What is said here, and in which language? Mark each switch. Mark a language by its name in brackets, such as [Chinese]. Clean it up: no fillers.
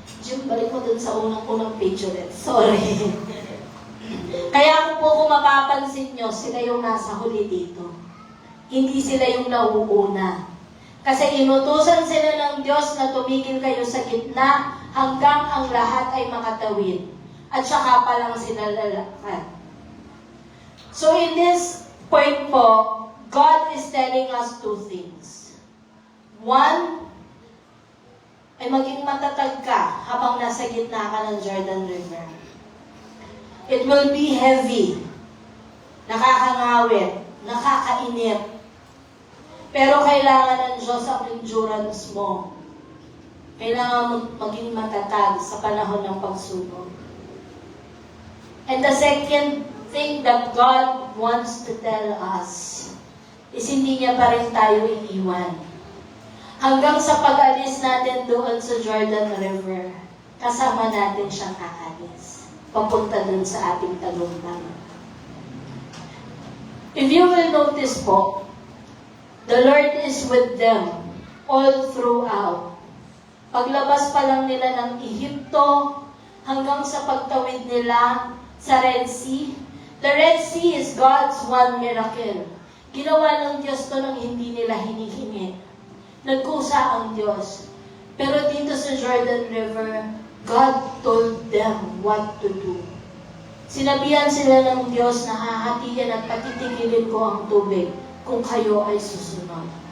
[Filipino] Jim, balik mo dun sa unang page ulit. Sorry. Kaya kung mapapansin nyo, sila yung nasa huli dito. Hindi sila yung nauuna. Kasi inutusan sila ng Diyos na tumigil kayo sa gitna hanggang ang lahat ay makatawid. At saka pa lang sila lalakad. [English] So in this point po, God is telling us two things. [Filipino] One, ay maging matatag ka habang nasa gitna ka ng Jordan River. [English] It will be heavy, [Filipino] nakakangawit, nakakainip. Pero kailangan ng Diyos ang endurance mo. Kailangan maging matatag sa panahon ng pagsubok. [English] And the second thing that God wants to tell us is [Filipino] hindi niya pa rin tayo iiwan. Hanggang sa pag-alis natin doon sa Jordan River, kasama natin siyang aalis. Papunta doon sa ating tagumpay. [English] If you will notice po, the Lord is with them all throughout. [Filipino] Paglabas pa lang nila ng Ehipto, hanggang sa pagtawid nila sa Red Sea. [English] The Red Sea is God's one miracle. [Filipino] Ginawa ng Diyos to nang hindi nila hinihingi. Nagkusa ang Diyos. Pero dito sa [English] Jordan River, God told them what to do. [Filipino] Sinabihan sila ng Diyos na hahatiin at patitigilin ko ang tubig kung kayo ay susunod.